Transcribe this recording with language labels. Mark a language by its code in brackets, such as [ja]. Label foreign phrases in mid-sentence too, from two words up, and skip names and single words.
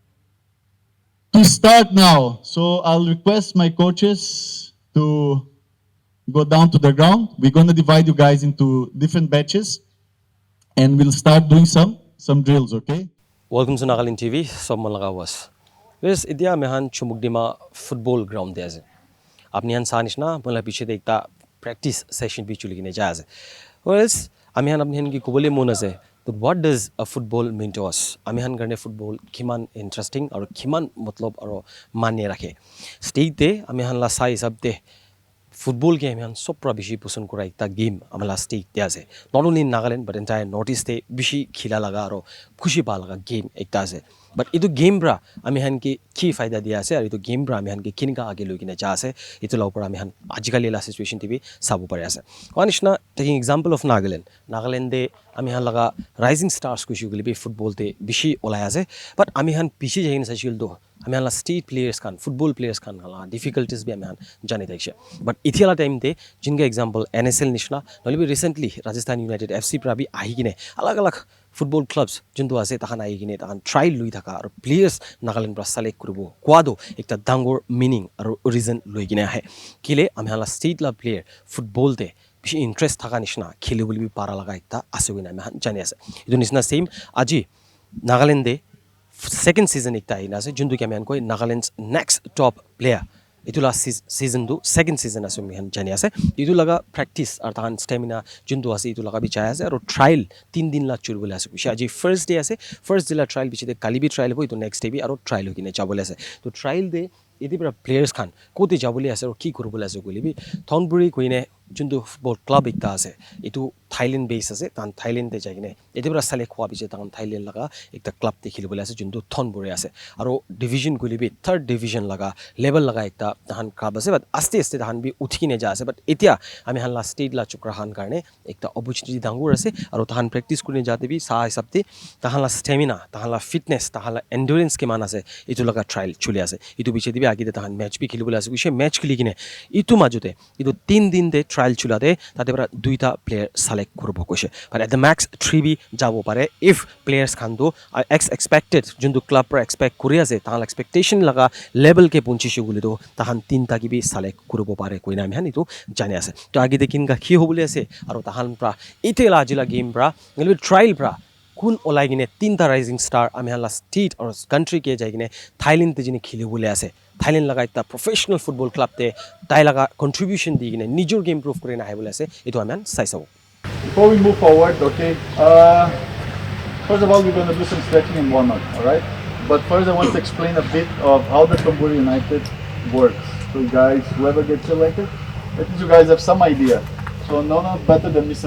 [en] To start now, so I'll request my coaches to go down to the ground. We're going to divide you guys into different batches, and we'll start doing some drills. Okay. Welcome to Nagaland TV. [nag] Sob malaga was. Guys, idia mehan Chümoukedima [en] football ground [nag] there. Apni han sanish na mala piche dekta practice session bi chuli kine jaz. Whereas ami han apni han ki kubole mona se. [en] But what does a football mean to us? [nag] Ami han garne football kiman interesting aur kiman matlab aur manye rakhe. Stage te ami han la sai sab te [en] football game [nag] han sopra bishi pusun kura ekta game amala stake dia ase [en] not only in Nagaland but entire Northeast [nag] te bishi khila laga aro khushi pa laga game ekta ase but itu game bra ami han ki faida dia ase aru itu game bra ami han ki kinika age logine ja ase itu la upor ami han ajikali la situation tv sabu pare ase kanishna [en] taking example of Nagaland [nag] de ami han laga [en] rising stars [nag] khushi guli be football te bishi olaya ase but ami han piche jain sa shil do ami han la [en] state players [nag] kan [en] football players [nag] kan la difficulties bi ami han jani daikse but ithiala time te jinga example NSL nishna nolibi recently Rajasthan United FC prabi ahi kine alag [en] football clubs [nag] juntu ase tahan ahi kine tahan trial lui thaka aru players Nagaland pra select kuribo kwado ekta dangor meaning aru reason lui kine ahe kile ami han la state la player football te bishi interest thaka nishna khele boli bi para laga ekta ase wina ami han jani ase idu nishna same aji Nagaland de [en] second season [nag] ekta aina ase juntu ki ami han koi Nagaland's next top player itu la season do [en] second season [nag] ase mi han jani ase itu laga practice ar tahan stamina juntu ase itu laga bi chaya ase aru trial 3 din la churbole ase bishi aji [en] first day [nag] ase [en] first day [nag] la trial bichi de kali bi trial ho itu [en] next day [nag] bi aru trial hokine jabole ase to trial de edi pra players khan koti jabole ase aru ki korubole ase golibi Thounburi koine juntu [en] football club [nag] ekta ase itu Thailand base ase tan Thailand te jaigine edi pra select khwa biche tan Thailand laga ekta club te khilibole ase juntu Thounburi ase aru division golibi [en] third division [nag] laga level laga ekta tahan club ase but aste tahan bi uthikine ja ase but etia ami han la state la chukra han karne ekta opportunity dangur ase aru tahan practice kurine jate bi sa hisab te tahan la stamina tahan la fitness tahan la endurance ke man ase itu laga trial chuli ase itu biche dibi agi de tahan match bi khilibole ase bishe match khili kine itu majute itu 3 din de trial chulate tate pora 2ta player select koribo koise [en] but at the max [nag] 3 bi jabo pare [en] if players [nag] khanto expected juntu club pora expect kori ase tahal expectation laga level ke pohuchise buli to tahan 3ta kibi select koribo pare koina ami han to jani ase to agite kinka ki hobole ase aru tahan pora itela jila game pora trial pora kun olai kine 3ta [en] rising star [nag] ami han la state aru country ke jai kine Thailand jini kheli bole ase Thailand laga ekta [en] professional football [nag] clubte tai laga contribution di kine nijor game prove kore na bole ase eto ami chai sabo [en] Before we move forward, okay, first of all, we're going to do some stretching and warm-up, all right? But first, I want to explain a bit of how the Thounburi United works. So, guys, whoever gets selected, at least you guys have some idea. So, no better than Mr.